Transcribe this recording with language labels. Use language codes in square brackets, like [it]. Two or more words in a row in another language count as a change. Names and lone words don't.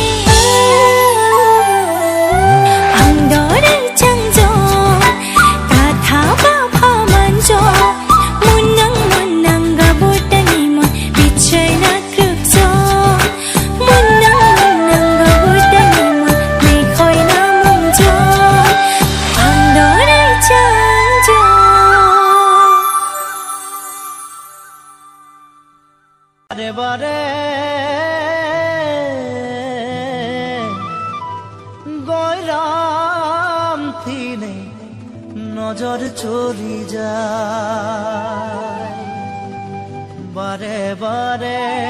[trp] ang doral changjo katha bapha manjo Munang munang gabutani mon Bichay na krukjo Munang munang gabutani mon Mekhoy na mungjo Ang doral changjo [bn] বারে বারে গয়রাম থিনে নজর চলি যায় বারে বারে